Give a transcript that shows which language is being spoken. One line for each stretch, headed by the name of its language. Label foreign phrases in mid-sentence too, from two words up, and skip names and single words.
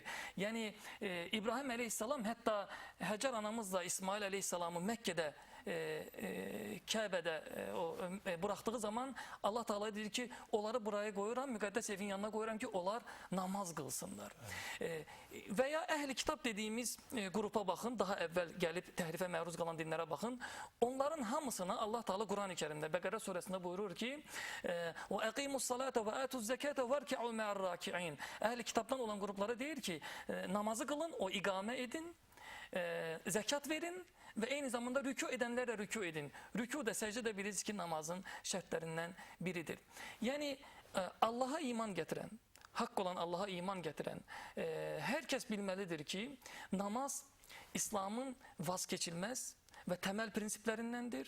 Azerbaijani: Yəni İbrahim əleyhissalam hətta Həcar anamızla İsmail əleyhissalamı Məkkədə Kəbədə buraxdığı zaman Allah Teala deyir ki, onları buraya qoyuram, müqəddəs evin yanına qoyuram ki, onlar namaz qılsınlar. Və ya əhl-i kitab dediyimiz qrupa baxın, daha əvvəl gəlib təhrifə məruz qalan dinlərə baxın. Onların hamısına Allah Teala Quran-ı Kərimdə Bəqərə surəsində buyurur ki,
Arabic: وَأَقِيمُوا الصَّلَاةَ وَآتُوا الزَّكَاةَ وَارْكِعُوا مَعَ الرَّاكِعِينَ.
Azerbaijani: Əhl-i kitabdan olan qruplara deyir ki, namazı qılın, o iqamə edin, zəkat verin və eyni zamanda rükû edənlərlə rükû edin. Rükû da, səcdə də bilirsiniz ki, namazın şərtlərindən biridir. Yəni Allaha iman gətirən, haqq olan Allaha iman gətirən hər kəs bilməlidir ki, namaz İslamın vazkeçilməz və təməl prinsiplərindəndir.